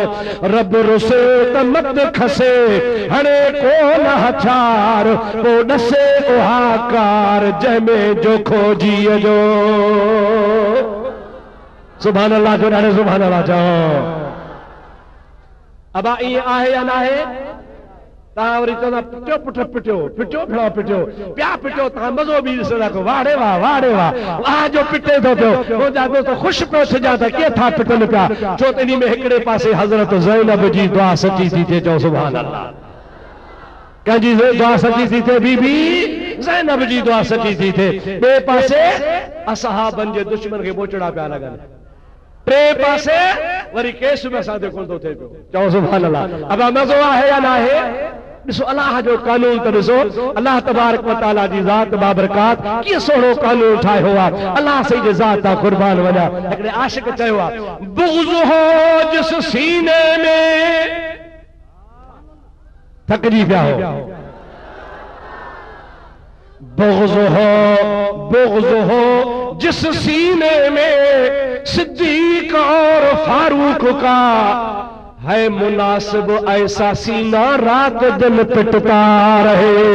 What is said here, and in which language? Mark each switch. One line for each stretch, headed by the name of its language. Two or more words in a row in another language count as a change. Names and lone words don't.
Sindhi: रब रुसे त मत खसे, हणे को न हथियार, को ॾसे उहा कार, जंहिंमें जोखो जीअ जो।
Arabic: سبحان الله
Sindhi: जो ॾाढो
Arabic: سبحان الله
Sindhi: चओ। अबा ईअं आहे या न आहे? तव्हां वरी चवंदा पिटियो पुट पिटियो, पिटियो भेणो पिटियो, पिया पिटियो, तव्हां मज़ो बि ॾिसंदा कयो, वाह रे वाह, वाह रे वाह, वाह जो पिटे थो पियो। मुंहिंजा दोस्त ख़ुशि पियो थिया त कीअं था पिटनि पिया, छो त इन में हिकिड़े पासे हज़रत ज़ैनब जी दुआ सची थी थिए, चओ
Arabic: سبحان الله.
Sindhi: कंहिंजी दुआ सची थी थिए? बीबी ज़ैनब जी दुआ सची थी थिए। ॿिए पासे असहाबनि जे दुश्मन खे मोचड़ा पिया लॻनि, टे पासे वरी केस में असांजो कोन थो थिए पियो, चओ
Arabic: سبحان الله.
Sindhi: अब मज़ो आहे या न आहे? ॾिसो अल्लाह जो कानून त ॾिसो,
Arabic: الله تبارك وتعالى
Sindhi: जी ज़ात बाबरकात कीअं सुहिणो कानून ठाहियो आहे। अल्लाह सही जे ज़ात तां कुर्बान वञा। हिकिड़े आशिक चयो आहे,
Urdu: بغض ہو جس سینے میں,
Sindhi: थकिजी पिया हो,
Urdu: بغض ہو جس سینے میں صدیق اور فاروق کا ہے مناسب ایسا سینہ رات دن پٹتا رہے.